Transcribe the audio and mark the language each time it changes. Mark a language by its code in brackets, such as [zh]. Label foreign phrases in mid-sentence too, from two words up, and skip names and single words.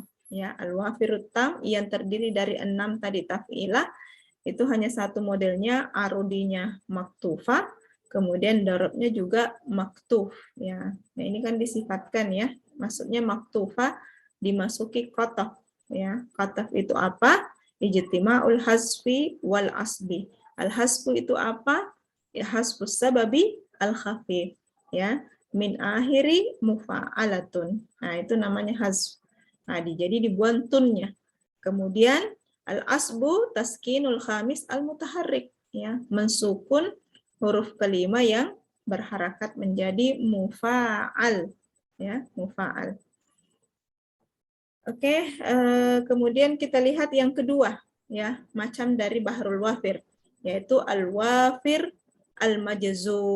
[id] Ya, [ar] al-wafirut tam [id] yang terdiri dari 6 tadi taf'ilah, itu hanya satu modelnya, arudinya maktufa, kemudian darabnya juga maktuf. Ya, nah ini kan disifatkan ya, maksudnya maktufa dimasuki qataf. Ya, qataf itu apa? [ar] Ijtima'ul hasfi wal asbi. [id] Al-hasfu itu apa? [ar] Ya, hasfus sababi al-khafif. Ya, min akhiri mufa'alatun. [id] Nah, itu namanya hasf. Nah, jadi dibuang tunnya. [ar] Kemudian al-asbu taskinul khamis al-mutaharrik. [id] Ya, mensukun huruf kelima yang berharakat menjadi mufa'al. Ya, mufa'al. Oke, kemudian kita lihat yang kedua, ya, macam dari [ar] bahrul wafir, [id] yaitu [ar] al-wafir al-majzu.